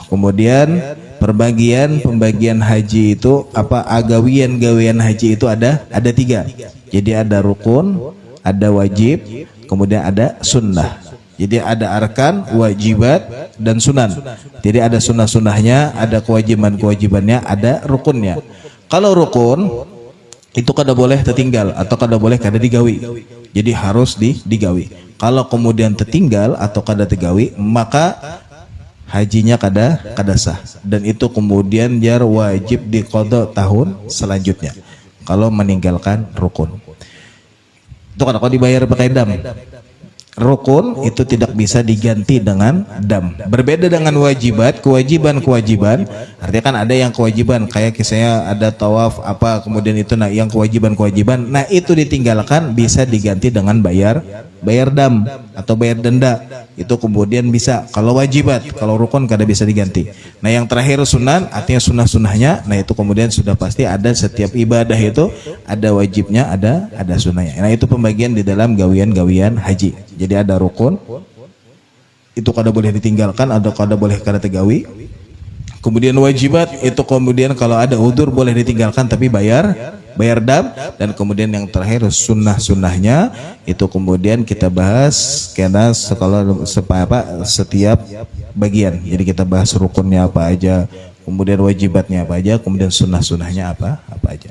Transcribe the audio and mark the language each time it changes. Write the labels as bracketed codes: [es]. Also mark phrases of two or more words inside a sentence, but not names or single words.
[id] Kemudian pembagian haji itu gawian haji itu ada tiga. Jadi ada rukun, ada wajib, kemudian ada sunnah. Jadi ada arkan, wajibat dan sunan. Jadi ada sunnah-sunnahnya, ada kewajibannya, ada rukunnya. Kalau rukun itu kada boleh tertinggal atau kada boleh kada digawi. Jadi harus digawi. Kalau kemudian tertinggal atau kada digawi maka hajinya kada sah dan itu kemudian jar wajib diqadha tahun selanjutnya kalau meninggalkan rukun. Itu kan kalau dibayar pakai dam. Rukun itu tidak bisa diganti dengan dam. Berbeda dengan kewajiban. Artinya kan ada yang kewajiban kayak kisahnya ada tawaf kemudian itu yang kewajiban. Nah itu ditinggalkan bisa diganti dengan bayar dam atau bayar denda. Itu kemudian bisa kalau wajibat, kalau rukun kada bisa diganti. Nah yang terakhir sunan, artinya sunnahnya. Nah itu kemudian sudah pasti ada setiap ibadah itu ada wajibnya, ada sunnahnya. Nah itu pembagian di dalam gawian haji. Jadi ada rukun itu kada boleh ditinggalkan, ada kada boleh kada tegawi. Kemudian wajibat itu kemudian kalau ada udzur boleh ditinggalkan tapi bayar dam. Dan kemudian yang terakhir sunnahnya itu kemudian kita bahas karena setiap bagian. Jadi kita bahas rukunnya apa aja, kemudian wajibatnya apa aja, kemudian sunnahnya apa aja.